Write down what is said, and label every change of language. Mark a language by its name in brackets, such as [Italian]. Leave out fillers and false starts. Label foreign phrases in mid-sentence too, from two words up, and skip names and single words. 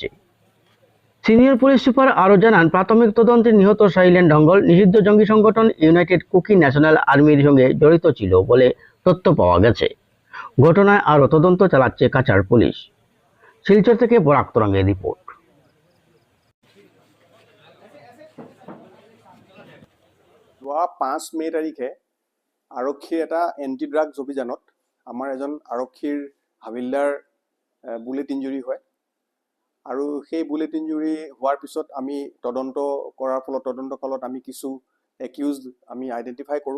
[Bangla] সিনিয়র পুলিশ সুপার আরও জানান, প্রাথমিক তদন্তে নিহত সাইলেন্ট ডঙ্গল নিষিদ্ধ জঙ্গি সংগঠন ইউনাইটেড কুকি ন্যাশনাল আর্মির সঙ্গে জড়িত ছিল বলে তথ্য পাওয়া গেছে। ঘটনায় আরও তদন্ত চালাচ্ছে কাছাড় পুলিশ। শিলচর থেকে বরাক তরঙ্গের রিপোর্ট। [Assamese] যোৱা 5 মে তাৰিখে আৰক্ষীৰ এটা [English] anti drugs [Assamese] অভিযানত আমাৰ এজন আৰক্ষীৰ হাবিলদাৰ [English] bullet injury [Assamese] হয় আৰু সেই [English] bullet injury [Assamese] হোৱাৰ পিছত আমি তদন্ত কালত আমি কিছু একিউজড আমি আইডেণ্টিফাই কৰোঁ।